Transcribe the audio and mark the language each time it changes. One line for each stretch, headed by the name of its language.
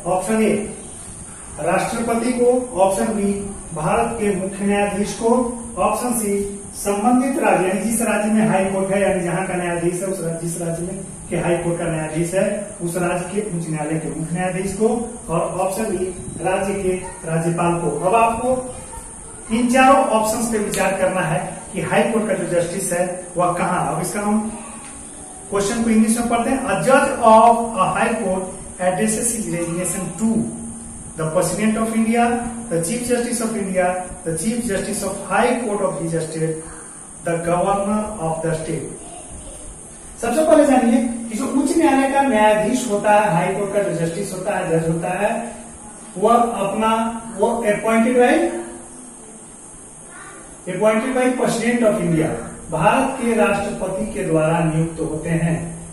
Hindi: Option A राष्ट्रपति को, option B Bharat के मुख्य न्यायाधीश को, ऑप्शन सी संबंधित राज्य यानी जिस राज्य में हाई कोर्ट है यानी जहां का न्यायाधीश है उस जिस राज्य में के हाई कोर्ट का न्यायाधीश है उस राज्य के उच्च न्यायालय के मुख्य न्यायाधीश को, और ऑप्शन बी राज्य के राज्यपाल को। अब आपको इन चारों ऑप्शंस पे विचार करना है कि हाई कोर्ट का जो जस्टिस है वह कहाँ। अब इसका हम क्वेश्चन को इंग्लिश में पढ़ते हैं।
English: अ जज of a high court addresses his resignation to the President of India, the Chief Justice of India, the Chief Justice of High Court of his state, the Governor of the state।
Hindi: सबसे पहले जानिए कि जो उच्च न्यायालय का न्यायाधीश होता है, हाई कोर्ट का जो जस्टिस होता है, जज होता है, वो
English: appointed by president of India,
Hindi: Bharat के राष्ट्रपति के द्वारा नियुक्त होते हैं।